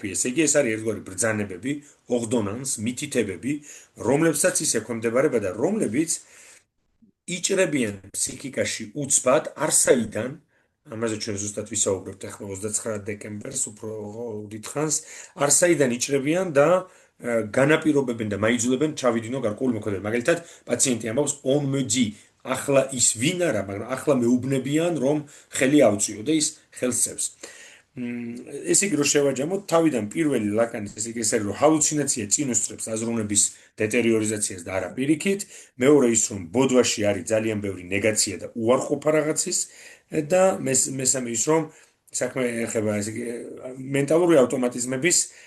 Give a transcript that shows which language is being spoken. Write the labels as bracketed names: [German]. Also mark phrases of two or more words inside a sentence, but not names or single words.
[Georgian] ესე იგი, ეს არის ერთგვარი ბრძანებები, ორდონანს, მითითებები, რომლებსაც ის ექვემდებარება და რომლებიც იჭრებიან ფსიქიკაში უცბად არსაიდან, ამაზე ჩვენ ზუსტად ვისაუბრებთ ახლა 29 დეკემბერს, უფრო დიდხანს, არსაიდან იჭრებიან და განაპირობებენ და მაიძულებენ ჩავიდინო გარკვეული მოქმედება. მაგალითად, პაციენტი ამბობს [French] on me dit, [Georgian] ახლა ის ვინ არა, მაგრამ ახლა მეუბნებიან, რომ ხელი ავწიო და ის ხელს წევს. ესე იგი რომ შევაჯამოთ თავიდან პირველი ლაკანის ესე იგი რომ ჰალუცინაცია წინ უსწრებს აზროვნების დეტერიორიზაციას და არა პირიქით, მეორე ის რომ ბოდვაში არის ძალიან ბევრი ნეგაცია და უარყოფა რაღაცის და მესამე ის რომ საქმე ეხება ესე იგი მენტალური ავტომატიზმების